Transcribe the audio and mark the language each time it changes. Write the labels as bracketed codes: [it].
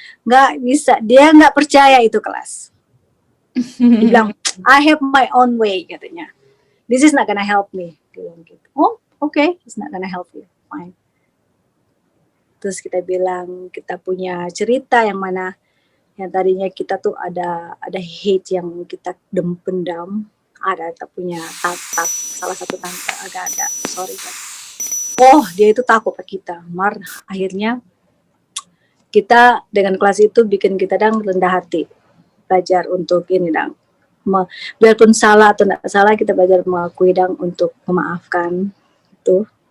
[id] Nggak bisa, dia nggak percaya itu kelas. Dia bilang, [en] I have my own way [id] katanya. [en] This is not gonna help me. [id] Dia bilang gitu. [en] Oh, okay, it's not gonna help you. Fine. [id] Terus kita bilang kita punya cerita yang mana yang tadinya kita tuh ada hate yang kita pendam. Ada kita punya salah satu tante agak ada. Sorry kan. Oh, dia itu takut ke kita. Akhirnya kita dengan kelas itu bikin kita rendah hati, belajar untuk ini biarpun salah atau tidak salah kita belajar mengakui untuk memaafkan itu.